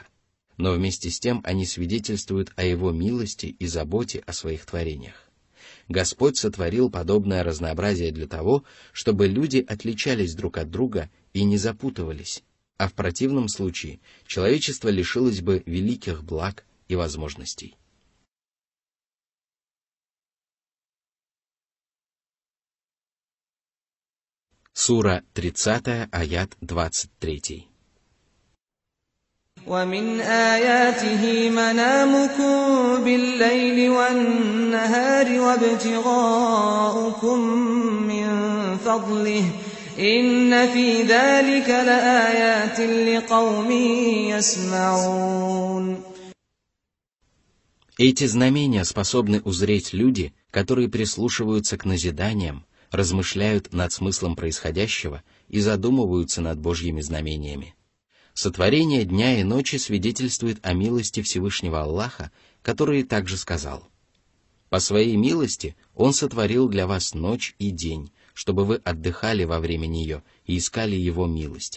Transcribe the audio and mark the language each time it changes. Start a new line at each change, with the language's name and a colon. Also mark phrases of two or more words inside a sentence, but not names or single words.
Russian: Но вместе с тем они свидетельствуют о Его милости и заботе о своих творениях. Господь сотворил подобное разнообразие для того, чтобы люди отличались друг от друга и не запутывались, а в противном случае человечество лишилось бы великих благ и возможностей. Сура 30, аят 23.
Arabic: ومن آياته منامكم بالليل والنهار وابتغاؤكم من فضله إن في ذلك لآيات لقوم يسمعون.
Russian: Эти знамения способны узреть люди, которые прислушиваются к назиданиям, размышляют над смыслом происходящего и задумываются над Божьими знамениями. Сотворение дня и ночи свидетельствует о милости Всевышнего Аллаха, который также сказал: «По своей милости Он сотворил для вас ночь и день, чтобы вы отдыхали во время нее и искали Его милость.